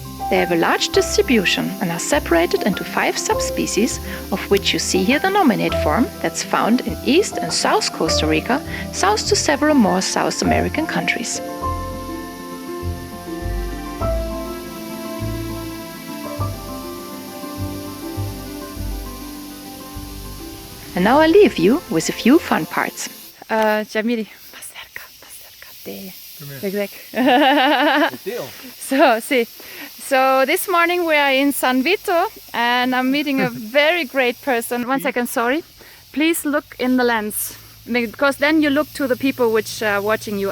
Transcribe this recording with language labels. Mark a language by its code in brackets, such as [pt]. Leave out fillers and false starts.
[en] They have a large distribution and are separated into 5 subspecies, of which you see here the nominate form that's found in East and South Costa Rica, south to several more South American countries. And now I leave you with a few fun parts. [es] Jamili, más cerca de Greg. [en] So this morning we are in San Vito and I'm meeting a very great person. One second, sorry. Please look in the lens, because then you look to the people which are watching you.